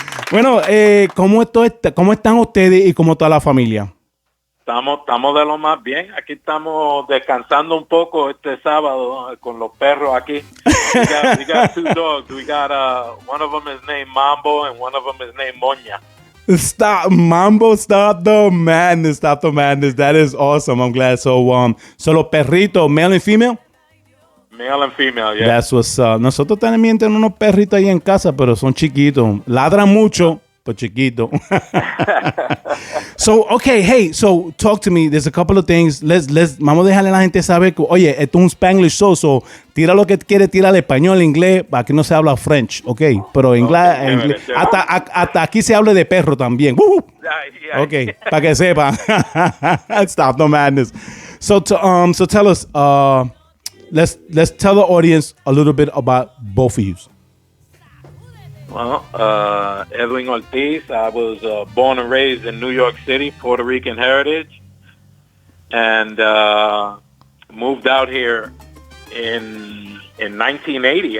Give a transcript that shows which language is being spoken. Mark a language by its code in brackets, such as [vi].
[es] Bueno, ¿cómo están ustedes y cómo está la familia? Estamos de lo más bien. Aquí estamos descansando un poco este sábado con los perros aquí. [en] We got two dogs. We got one of them is named Mambo and one of them is named Moña. Stop, Mambo, stop the madness, stop the madness. That is awesome. I'm glad. So [es] los perritos, [en] male and female? Male and female, yeah. That's what's up. [es] Nosotros también tenemos unos perritos ahí en casa, pero son chiquitos. Ladran mucho, pero chiquitos. [en] So, okay, hey, so talk to me. There's a couple of things. [es] Vamos a dejarle a la gente saber que, oye, esto es un [en] Spanglish show, [es] so tira lo que quiere, tira el español, inglés, para que no se habla French, okay? Pero inglés, hasta aquí se habla de perro también. [en] Okay, [es] para que sepa. [en] Stop the madness. So tell us, let's tell the audience a little bit about both of you. Well, Edwin Ortiz, I was born and raised in New York City, Puerto Rican heritage, and moved out here in 1980.